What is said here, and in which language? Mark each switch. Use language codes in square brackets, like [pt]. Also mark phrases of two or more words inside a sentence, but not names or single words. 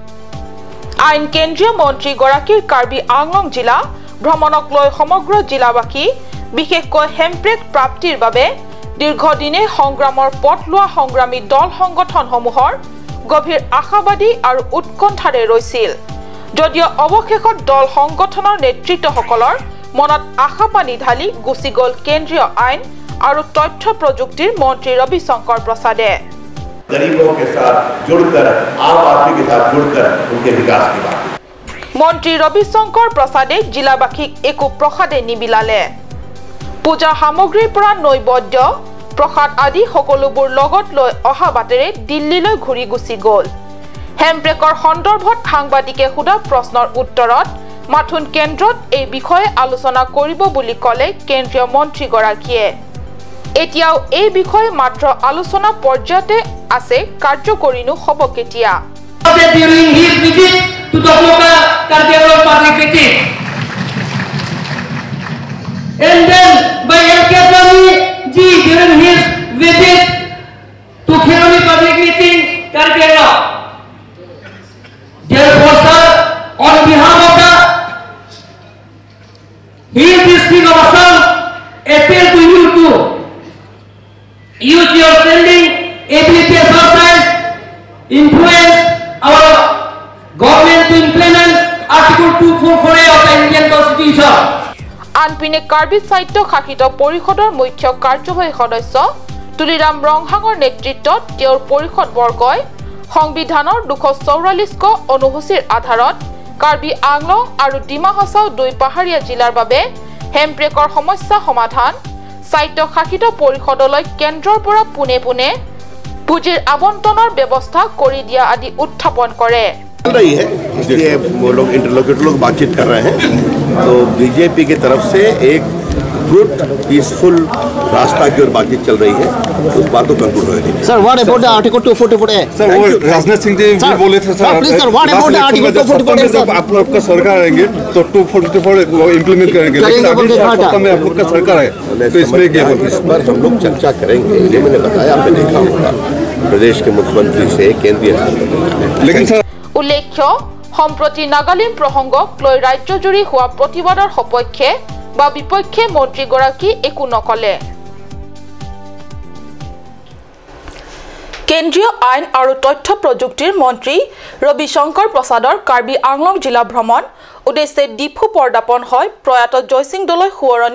[as] আইন কেন্দ্ৰীয় মন্ত্ৰীগৰাকীৰ কাৰ্বি আংলং জিলা ভ্ৰমণক লৈ সমগ্ৰ জিলাবাসী বিশেষকৈ হেমপ্ৰেক প্ৰাপ্তিৰ বাবে দীৰ্ঘদিনে সংগ্ৰামৰ পথ লোৱা সংগ্ৰামী দল সংগঠনসমূহৰ গভীৰ আশাবাদী আৰু উৎকণ্ঠাৰে ৰৈছিল যদিও অৱশেষত দল সংগঠনৰ নেতৃত্বসকলৰ মনত আশা পানী ঢালি গুচি গ'ল কেন্দ্ৰীয় আইন আৰু তথ্য প্ৰযুক্তিৰ মন্ত্ৰী ৰবি শংকৰ প্ৰসাদে [hi] गरीबों के साथ जुड़कर आम आदमी के साथ जुड़कर उनके विकास की बात [as] মন্ত্ৰী ৰবি শংকৰ প্ৰসাদে জিলাবাসীক একো প্ৰসাদে নিবিলালে পূজা সামগ্ৰীৰ পৰা নৈবদ্য প্ৰসাদ আদি সকলোবোৰ লগত লৈ অহা বাটেৰে দিল্লীলৈ ঘূৰি গুচি গ'ল হেমপ্ৰেকৰ সন্দৰ্ভত সাংবাদিকে সোধা প্ৰশ্নৰ উত্তৰত মাথুন কেন্দ্ৰত এই বিষয়ে আলোচনা কৰিব বুলি ক'লে কেন্দ্ৰীয় মন্ত্ৰীগৰাকীয়ে এতিয়াও এই বিষয়ে মাত্ৰ আলোচনা পৰ্যায়তে আছে কাৰ্যকৰীনো হ'ব কেতিয়া [en] during his visit to the local Karbianglong public meeting and then by LK ji during his visit to Khiroli public meeting Karbianglong therefore sir on behalf of the Hill district of Assam appeal to you to use your standing ability exercise influence our government to implement Article 244A of the Indian Constitution. [as] আনপিনে কাৰ্বি সাহিত্য শাসিত পৰিষদৰ মুখ্য কাৰ্যবাহী সদস্য তুলিৰাম ৰংহাঙৰ নেতৃত্বত তেওঁৰ পৰিষদবৰ্গই সংবিধানৰ 244 অনুসূচীৰ আধাৰত কাৰ্বি আংলং আৰু ডিমা হাছাও দুই পাহাৰীয়া জিলাৰ বাবে হেমপ্ৰেকৰ সমস্যা সমাধান সাহিত্য শাসিত পৰিষদলৈ কেন্দ্ৰৰ পৰা পুনে পুনে পুঁজিৰ আবণ্টনৰ ব্যৱস্থা কৰি দিয়া আদি উত্থাপন কৰে [hi] चल रही है इसलिए वो लोग इंटरलोकेटर लोग बातचीत कर रहे हैं तो बीजेपी की तरफ से एक [en] good peaceful [hi] रास्ता की ओर बातचीत चल रही है उस बात को कंक्लूड होगी [en] Sir what about the Article 244A [hi] सर वो राजनाथ सिंह जी भी बोले थे सर [en] Please sir what about the Article 244A [hi] जब आप लोग का सरकार आएंगे तो 244 वो इम्प्लीमेंट करेंगे लेकिन अभी सत्ता में आप लोग का सरकार है तो इसमें क्या इस पर हम लोग चर्चा करेंगे ये मैंने बताया आपने देखा होगा प्रदेश के मुख्यमंत्री से केंद्रीय लेकिन सर [as] উল্লেখ্য সম্প্ৰতি নাগালিম প্ৰসংগক লৈ ৰাজ্যজুৰি হোৱা প্ৰতিবাদৰ সপক্ষে বা বিপক্ষে মন্ত্ৰীগৰাকী একো নকলে কেন্দ্ৰীয় আইন আৰু তথ্য প্ৰযুক্তিৰ মন্ত্ৰী ৰবি শংকৰ প্ৰসাদৰ কাৰ্বি আংলং জিলা ভ্ৰমণ উদ্দেশ্যে ডিফু পৰ্দাপন হয় প্ৰয়াত জয়সিং দলৈ সুৱৰণী